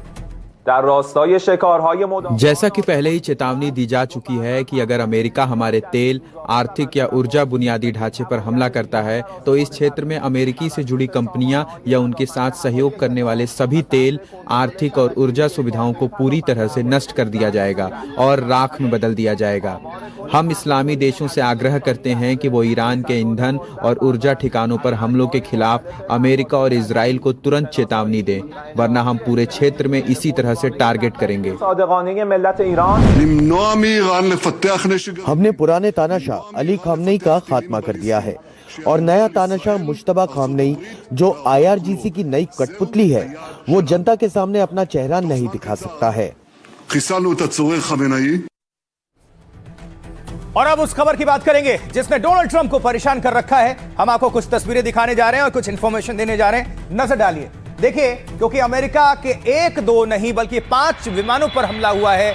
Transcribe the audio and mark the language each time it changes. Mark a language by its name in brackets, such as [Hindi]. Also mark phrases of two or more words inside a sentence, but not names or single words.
[Hindi] जैसा कि पहले ही चेतावनी दी जा चुकी है कि अगर अमेरिका हमारे तेल, आर्थिक या ऊर्जा बुनियादी ढांचे पर हमला करता है तो इस क्षेत्र में अमेरिकी से जुड़ी कंपनियां या उनके साथ सहयोग करने वाले सभी तेल, आर्थिक और ऊर्जा सुविधाओं को पूरी तरह से नष्ट कर दिया जाएगा और राख में बदल दिया जाएगा। हम इस्लामी देशों से आग्रह करते हैं कि वो ईरान के ईंधन और ऊर्जा ठिकानों पर हमलों के खिलाफ अमेरिका और इजराइल को तुरंत चेतावनी दें, वरना हम पूरे क्षेत्र में इसी तरह तरह से टारगेट करेंगे। [Hebrew] למנוע מאיראן לפתח נשק גרעיני. [Hindi] हमने पुराने तानाशाह अली खामनेई का खात्मा कर दिया है और नया तानाशाह मुश्तबा खामनेई जो IRGC की नई कठपुतली है वो जनता के सामने अपना चेहरा नहीं दिखा सकता है। [Hebrew] חיסלנו את הצורר חמינאי. [Hindi] और अब उस खबर की बात करेंगे जिसने डोनाल्ड ट्रंप को परेशान कर रखा है। हम आपको कुछ तस्वीरें दिखाने जा रहे हैं और कुछ इंफॉर्मेशन देने जा रहे हैं, नजर डालिए। देखिए, क्योंकि अमेरिका के 1-2 नहीं बल्कि 5 विमानों पर हमला हुआ है।